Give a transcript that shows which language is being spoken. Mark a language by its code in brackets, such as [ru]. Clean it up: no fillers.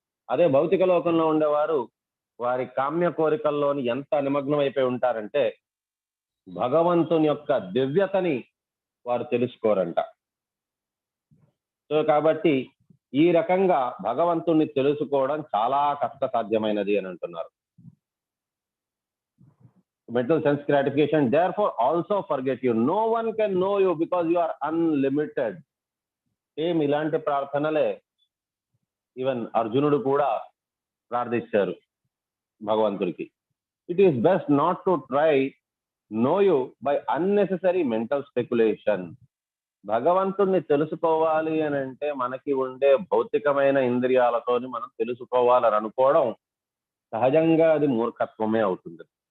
[te] అదే భౌతిక లోకంలో ఉండేవారు వారి కామ్య కోరికల్లోని ఎంత నిమగ్నం అయిపోయి ఉంటారంటే భగవంతుని యొక్క దివ్యతని వారు తెలుసుకోరంట. సో కాబట్టి ఈ రకంగా భగవంతుణ్ణి తెలుసుకోవడం చాలా కష్టసాధ్యమైనది అని అంటున్నారు. [en] mental sense gratification, therefore also forget you. No one can know you because you are unlimited. [te] Same ఇలాంటి ప్రార్థనలే ఈవెన్ అర్జునుడు కూడా ప్రార్థించారు భగవంతుడికి. [en] It is best not to try know you by unnecessary mental speculation. [te] భగవంతుడిని తెలుసుకోవాలి అని అంటే మనకి ఉండే భౌతికమైన ఇంద్రియాలతోని మనం తెలుసుకోవాలని అనుకోవడం సహజంగా అది మూర్ఖత్వమే అవుతుంది.